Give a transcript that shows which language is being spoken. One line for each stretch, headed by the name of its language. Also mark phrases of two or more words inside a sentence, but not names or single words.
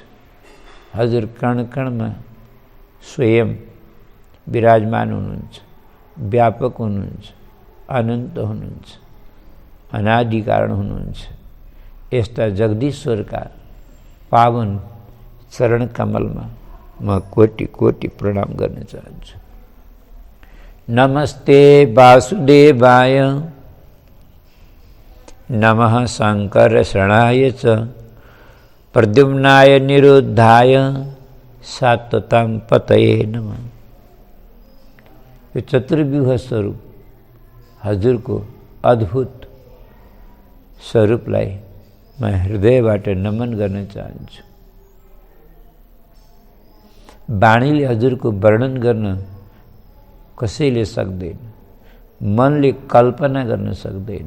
Nepali: हजुर कण कणमा स्वयं विराजमान हुनुहुन्छ, व्यापक हुनुहुन्छ, अनन्त हुनुहुन्छ, अनादि कारण हुनुहुन्छ। यस्ता जगदीश्वरका पावन चरण कमलमा म कोटि कोटि प्रणाम गर्न चाहन्छु।
Sanskrit: नमस्ते वासुदेवाय, नमः शंकर शरणाय च, प्रद्युम्नाय निरुद्धाय सात्वतां पतये नमः।
Nepali: यो चतुर्व्यूह स्वरूप हजुरको अद्भुत स्वरूपलाई म हृदयबाट नमन गर्न चाहन्छु। वाणीले हजुरको वर्णन गर्न कसैले सक्दैन, मनले कल्पना गर्न सक्दैन।